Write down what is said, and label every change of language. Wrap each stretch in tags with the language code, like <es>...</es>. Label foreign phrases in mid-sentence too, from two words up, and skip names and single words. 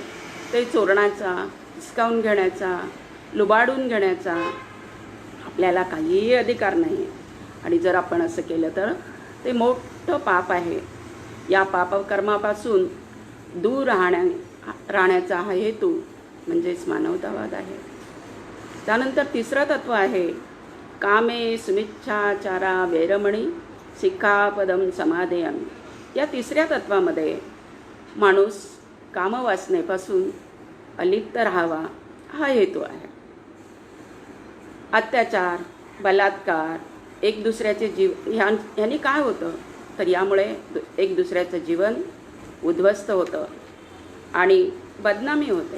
<mr>ते चोरण्याचा, हिसकावून घेण्याचा, लुबाडून घेण्याचा आपल्याला काहीही अधिकार नाही. आणि जर आपण असं केलं तर ते मोठं पाप आहे. या पापकर्मापासून दूर राहण्याचा हा हेतू म्हणजेच मानवतावाद आहे. त्यानंतर तिसरं तत्व आहे</mr> <pi>कामे सुमिच्छाचारा वेरमणी सिक्खापदम समादयामि.</pi> <mr>या तिसऱ्या तत्वामध्ये माणूस कामवासनेपासून अलिप्त राहावा हा हेतू आहे. अत्याचार, बलात्कार, एक दुसऱ्याचे ह्यांनी काय होतं तर यामुळे एक दुसऱ्याचं जीवन उद्ध्वस्त होतं आणि बदनामी होते.</mr>